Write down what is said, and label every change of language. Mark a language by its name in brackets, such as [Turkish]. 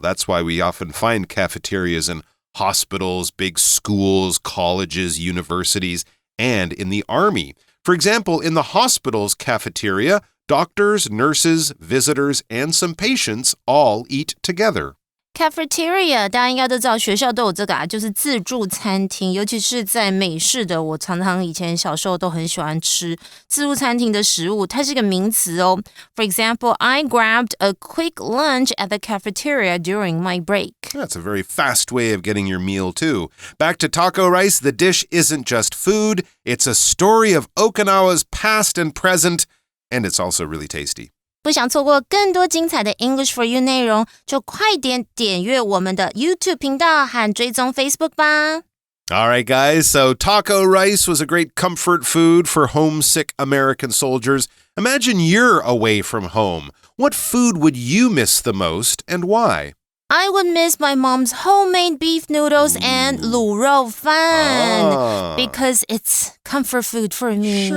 [English] That's why we often find cafeterias in hospitals, big schools, colleges, universities, and in the army. For example, in the hospital's cafeteria, doctors, nurses, visitors, and some patients all eat together. [Chinese] Cafeteria 大家应该都知道，学校都有这个就是自助餐厅，尤其是在美式的，我常常以前小时候都很喜欢吃自助餐厅的食物，它是一个名词哦。 [English] For example, I grabbed a quick lunch at the cafeteria during my break. That's a very fast way of getting your meal, too. Back to taco rice, the dish isn't just food, it's a story of Okinawa's past and present, and it's also really tasty. [Chinese] 不想错过更多精彩的 English for You 内容，就快点点阅我们的 YouTube 频道和追踪 Facebook 吧。 [English] All right, guys, so taco rice was a great comfort food for homesick American soldiers. Imagine you're away from home. What food would you miss the most and why? I would miss my mom's homemade beef noodles and 卤肉饭 because it's comfort food for me,